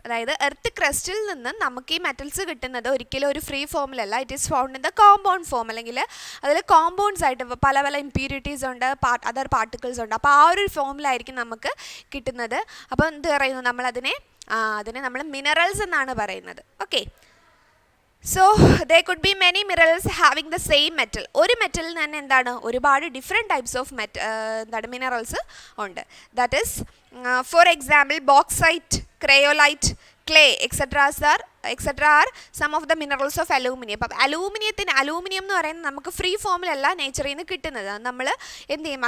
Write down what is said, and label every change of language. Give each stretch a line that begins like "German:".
Malayalam: അതായത് എർത്ത് ക്രസ്റ്റിൽ നിന്ന് നമുക്ക് ഈ മെറ്റൽസ് കിട്ടുന്നത് ഒരിക്കലും ഒരു free ഫോമിലല്ല.
English: it is found in the compound form,
Malayalam: അല്ലെങ്കിൽ അതിൽ കോമ്പൗണ്ട്സ് ആയിട്ട് പല പല ഇംപ്യൂരിറ്റീസ് ഉണ്ട്, അതർ പാർട്ടിക്കിൾസ് ഉണ്ട്. അപ്പോൾ ആ ഒരു ഫോമിലായിരിക്കും നമുക്ക് കിട്ടുന്നത്. അപ്പോൾ എന്ത് പറയുന്നു നമ്മളതിനെ? അതിനെ നമ്മൾ മിനറൽസ് എന്നാണ് പറയുന്നത്. Okay.
English: So there could be many minerals having the same metal.
Malayalam: ഒരു മെറ്റലിൽ തന്നെ എന്താണ് ഒരുപാട് ഡിഫറെൻറ്റ് ടൈപ്സ് ഓഫ് എന്താണ് മിനറൽസ് ഉണ്ട്.
English: That is for example bauxite, cryolite, clay etcetera are some of the minerals of aluminium.
Malayalam: അപ്പം aluminium എന്ന് പറയുന്നത് നമുക്ക് ഫ്രീ ഫോമിലല്ല നേച്ചറിൽ നിന്ന് കിട്ടുന്നത്. നമ്മൾ എന്ത് ചെയ്യും?